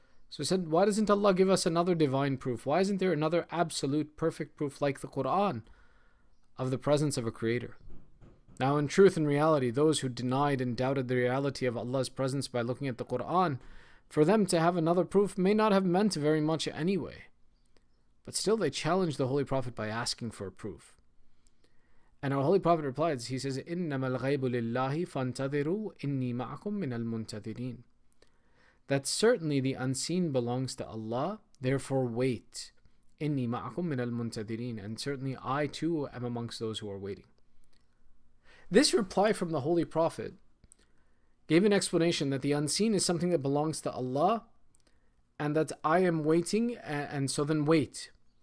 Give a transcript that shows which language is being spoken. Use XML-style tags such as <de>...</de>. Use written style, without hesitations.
<en>So he said, why doesn't Allah give us another divine proof? Why isn't there another absolute perfect proof like the Quran of the presence of a creator? Now in truth and reality, those who denied and doubted the reality of Allah's presence by looking at the Quran, for them to have another proof may not have meant very much anyway. But still they challenged the Holy Prophet by asking for a proof. And our Holy Prophet replies, he says,</en> <ar>إِنَّمَا الْغَيْبُ لِلَّهِ فَانْتَظِرُوا إِنِّي مَعَكُمْ مِنَ الْمُنْتَظِرِينَ.</ar> <en>That certainly the unseen belongs to Allah, therefore wait.</en> <ar>إِنِّي مَعَكُمْ مِنَ الْمُنْتَظِرِينَ.</ar> <en>And certainly I too am amongst those who are waiting. This reply from the Holy Prophet gave an explanation that the unseen is something that belongs to Allah, and that I am waiting, and so then wait.</en>